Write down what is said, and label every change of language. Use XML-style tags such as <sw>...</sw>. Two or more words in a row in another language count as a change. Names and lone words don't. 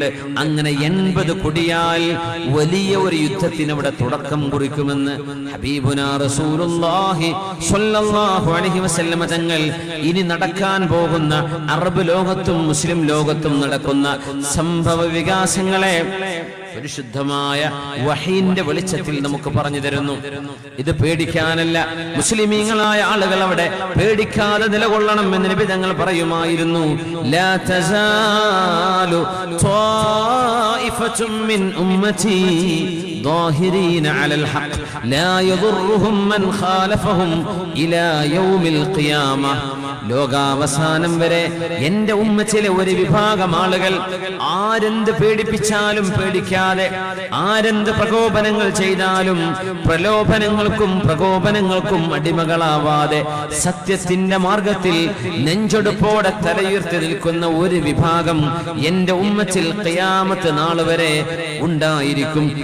<ml>അങ്ങനെ 80 കൊടിയാൽ വലിയ ഒരു യുദ്ധത്തിന് അവിടെ തുടക്കം കുറിക്കുമെന്ന് ഹബീബുനാ റസൂലുള്ളാഹി</ml> <ar>صلى الله عليه وسلم</ar> <ml>തങ്ങൾ ഇനി നടക്കാൻ പോകുന്ന അറബ് ലോകത്തും മുസ്ലിം ലോകത്തും നടക്കുന്ന സംഭവ വികാസങ്ങളെ പരിശുദ്ധമായ വഹീന്റെ വെളിച്ചത്തിൽ നമുക്ക് പറഞ്ഞു തരുന്നു. ഇത് പേടിക്കാനല്ല, മുസ്ലിമീങ്ങളായ ആളുകൾ അവിടെ പേടിക്കാതെ നിലകൊള്ളണം എന്ന് നബി തങ്ങൾ പറയുമായിരുന്നു.</ml> <ar>لا تزال طائفة من أمتي ظاهرين على الحق لا يضرهم من خالفهم إلى يوم القيامة.</ar> <ml>ലോകാവസാനം വരെ എന്റെ ഉമ്മച്ചിലെ ഒരു വിഭാഗം ആളുകൾ ആരെന്ത് പേടിപ്പിച്ചാലും പേടിക്കാതെ, ആരെന്ത് പ്രകോപനങ്ങൾ ചെയ്താലും പ്രലോഭനങ്ങൾക്കും പ്രകോപനങ്ങൾക്കും അടിമകളാവാതെ സത്യത്തിന്റെ മാർഗത്തിൽ നെഞ്ചൊടുപ്പോടെ തലയുയർത്തി നിൽക്കുന്ന ഒരു വിഭാഗം എന്റെ ഉമ്മച്ചിൽ ഖിയാമത്ത് നാൾ വരെ ഉണ്ടായിരിക്കും.</ml>